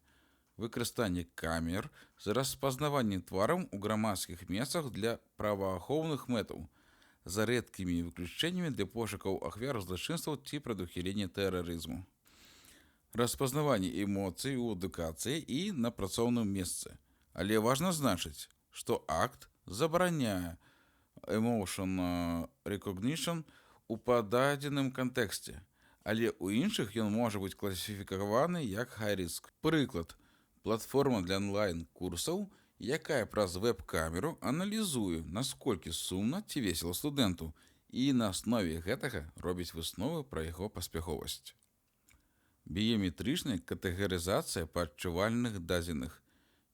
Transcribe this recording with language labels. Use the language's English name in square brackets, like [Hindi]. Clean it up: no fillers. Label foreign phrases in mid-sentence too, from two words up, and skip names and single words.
[Belarusian] Выкарыстанне камер з распазнаваннем твараў у грамадскіх месцах для праваахоўных мэтаў, за рэдкімі выключэннямі для пошукаў ахвяр злачынстваў ці прадухілення тэрарызму. Распазнаванне эмоцый у адукацыі і на працоўным месцы. Але важна значыць, што акт забараняе [English] emotion recognition [Belarusian] у пададзеным кантэксце, але ў іншых ён можа быць класіфікаваны як high-risk. Прыклад. Платформа для онлайн-курсаў, якая праз веб-камеру аналізуе, насколькі сумна ці весела студэнту, і на аснове гэтага робіць высновы пра яго паспяховасць. Біяметрычная катэгарызацыя па адчувальных дадзеных.